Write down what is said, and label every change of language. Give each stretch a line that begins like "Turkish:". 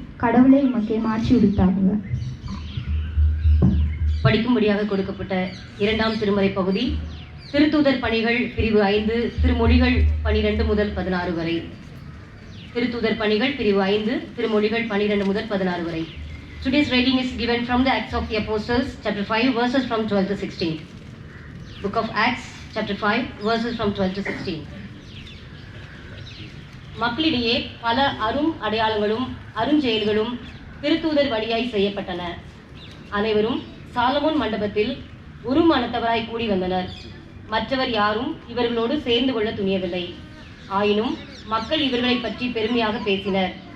Tamil: கடவுளை உமக்கே மாற்றி உடித்தாகுக. படிக்கும்படியாக கொடுக்கப்பட்ட 2ஆம் திருமறை பகுதி திருத்தூதர் பணிகள் பிரிவு 5 திருமொழிகள் 12 முதல் 16 வரை. திருத்தூதர் பணிகள் பிரிவு 5 திருமொழிகள் 12 முதல் 16 வரை.
English: Today's reading is given from the Acts of the Apostles, chapter 5, verses from 12 to 16. Book of Acts, chapter 5, verses from 12 to 16.
Tamil: மக்களிடையே பல அரும் அடையாளங்களும் அருஞ்செயல்களும் திருத்தூதர் வழியாய் செய்யப்பட்டன. அனைவரும் சாலமோன் மண்டபத்தில் உருமானத்தவராய் கூடி வந்தனர். மற்றவர் யாரும் இவர்களோடு சேர்ந்து கொள்ள துணியவில்லை. ஆயினும் மக்கள் இவர்களை பற்றி பெருமையாக பேசினர்.